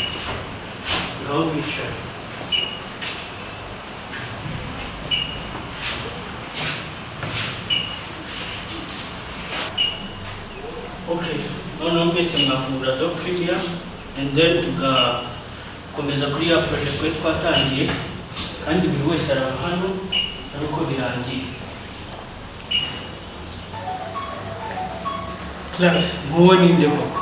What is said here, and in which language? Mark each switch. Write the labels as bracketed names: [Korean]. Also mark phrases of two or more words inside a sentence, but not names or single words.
[English] Love each other. [Kinyarwanda] Okay, noneho mwese mwakungura [English] doctrine and then [Kinyarwanda] tugakomeza kuri ya project twe twatangiye kandi buri wese araba hano ariko birangiye. Class, muwe ninde koko?